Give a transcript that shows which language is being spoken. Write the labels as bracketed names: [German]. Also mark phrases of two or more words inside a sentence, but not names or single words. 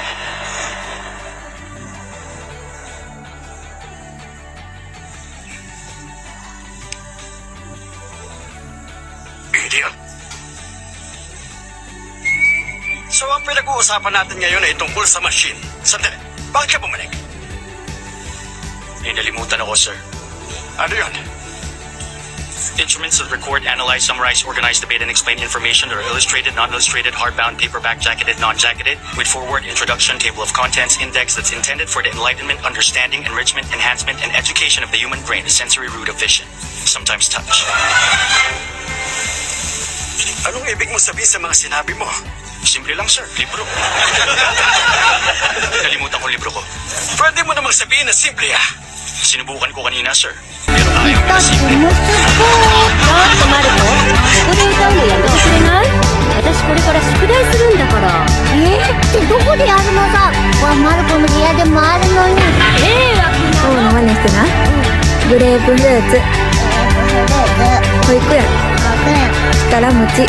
[English] Idiot. [Filipino] So ang pinag-uusapan natin ngayon ay tungkol sa machine. Sandali, bakit ka bumalik? Nalimutan ako, sir. Ano yun? [English] Instruments that record, analyze, summarize, organize, debate, and explain information that are illustrated, non-illustrated, hardbound, paperback, jacketed, non-jacketed, with forward, introduction, table of contents, index that's intended for the enlightenment, understanding, enrichment, enhancement, and education of the human brain, the sensory root of vision, sometimes touch. [Filipino] Anong ibig mo sabihin sa mga sinabi mo? Simple lang, sir. Libro. Nalimutan ko libro ko. Pwede mo namang sabihin na simple, Sinubukan ko kanina, sir. Pero ayaw na simple. [Japanese] ちょっとマルコ、ここで歌うのやめてくれない？私これから宿題するんだから。ってどこでやるのさ？ほらマルコの部屋でもあるのに。そうな真似してな。グレープフルーツ。保育園。力持ち。